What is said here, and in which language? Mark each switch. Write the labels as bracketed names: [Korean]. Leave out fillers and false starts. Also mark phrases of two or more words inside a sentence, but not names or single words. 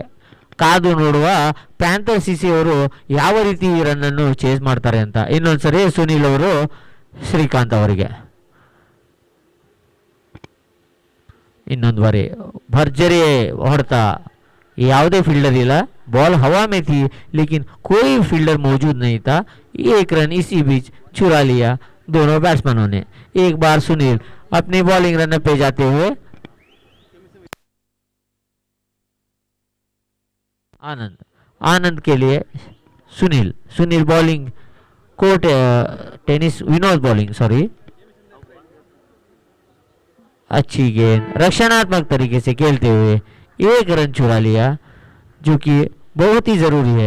[Kannada] ಕಾದು ನೋಡುವ ಪ್ಯಾಂಥರ್ ಸಿಸಿ ಅವರು ಯಾವ ರೀತಿ ಈ ರನ್ ಅನ್ನು ಚೇಸ್ ಮಾಡ್ತಾರೆ ಅಂತ. ಇನ್ನೊಂದ್ಸರಿ ಸುನಿಲ್ ಅವರು ಶ್ರೀಕಾಂತ್ ಅವರಿಗೆ ಇನ್ನೊಂದು ಬಾರಿ ಭರ್ಜರಿ ಹೊಡೆತ. ಯಾವುದೇ फील्डर ಇಲ್ಲ, [Hindi] बॉल हवा में थी लेकिन कोई फील्डर मौजूद नहीं था. एक रन इसी बीच चुरा लिया दोनों बैट्समैनों ने। एक बार सुनील अपनी [English] bowling run [Hindi] पे जाते हुए आनंद, आनंद के लिए सुनील, सुनील [English] bowling court tennis [Hindi] विनोद बॉलिंग, सॉरी, अच्छी गेंद रक्षणात्मक तरीके से खेलते हुए एक रन चुरा लिया, जो कि बहुत ही जरूरी है।